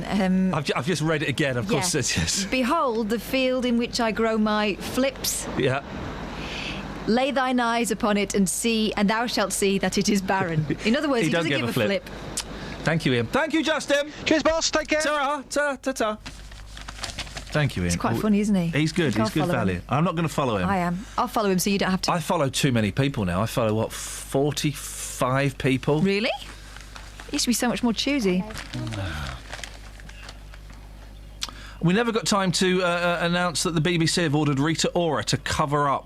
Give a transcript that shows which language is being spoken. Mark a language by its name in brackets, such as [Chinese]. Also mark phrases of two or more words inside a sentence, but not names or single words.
[English] I've just read it again, of course. Yes. Behold the field in which I grow my flips. Yeah. Lay thine eyes upon it and see, and thou shalt see that it is barren. In other words, he doesn't give a flip. Thank you, Ian. Thank you, Justin. Cheers, boss. Take care. Ta-ra. Ta-ta. Thank you, Ian. He's quite funny, isn't he? He's good. He's good value. I'm not going to follow him. I am. I'll follow him so you don't have to. I follow too many people now. I follow, 45 people? Really? He used to be so much more choosy. We never got time to announce that the BBC have ordered Rita Ora to cover up.